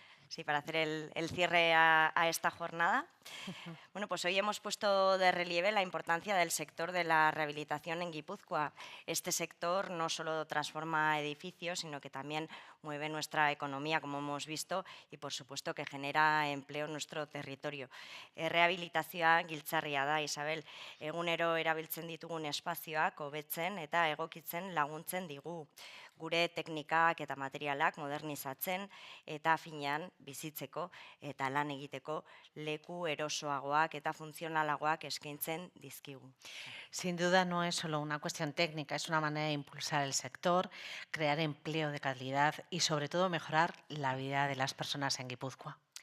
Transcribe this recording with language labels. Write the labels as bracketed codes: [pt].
[es] Sí, para hacer el cierre a esta jornada. Bueno, pues hoy hemos puesto de relieve la importancia del sector de la rehabilitación en Guipúzcoa. Este sector no solo transforma edificios, sino que también mueve nuestra economía, como hemos visto, y por supuesto que genera empleo en nuestro territorio. [eu] Rehabilitazioa giltzarria da, Isabel, egunero erabiltzen ditugun espazioak hobetzen eta egokitzen laguntzen digu. Gure teknikak eta materialak modernizatzen eta finean bizitzeko eta lan egiteko leku erosoagoak eta funtzionalagoak eskaintzen dizkigu. [es] Sin duda no es solo una cuestión técnica, es una manera de impulsar el sector, crear empleo de calidad y sobre todo mejorar la vida de las personas en Guipúzcoa.